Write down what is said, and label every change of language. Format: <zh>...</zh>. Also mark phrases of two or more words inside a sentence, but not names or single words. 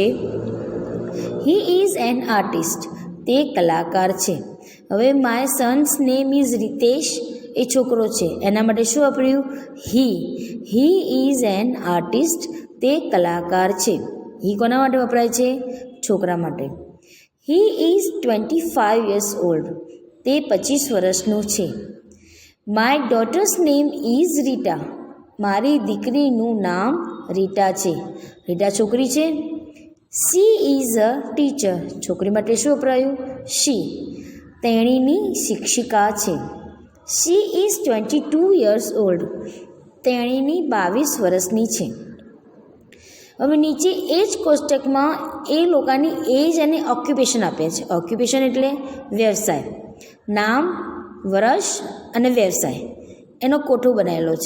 <en>he is an artist,</en> <gu>તે કલાકાર છે. હવે</gu> <en>my son's name is Ritesh</en> <gu>એ છોકરો છે, એના માટે શું વાપર્યું?</gu> <en>he is an artist,</en> <gu>તે કલાકાર છે. હી કોના માટે વપરાય છે? છોકરા માટે.</gu> <en>he is 25 years old,</en> <gu>તે 25 વર્ષનું છે.</gu> <en>my daughter's name is Rita,</en> <gu>મારી દીકરીનું નામ રીટા છે. રીટા છોકરી છે.</gu> <en>she is a teacher,</en> <gu>છોકરી માટે શું વપરાયું? શી, તેણીની શિક્ષિકા છે.</gu> <en>she is 22 years old,</en> <gu>તેણીની 22 વર્ષની છે. હવે નીચે એ જ કોષ્ટકમાં એ લોકોની એજ અને ઓક્યુપેશન આપ્યા છે. ઓક્યુપેશન એટલે વ્યવસાય, નામ, વર્ષ અને વ્યવસાય, એનો કોઠો બનાવેલો છે.</gu>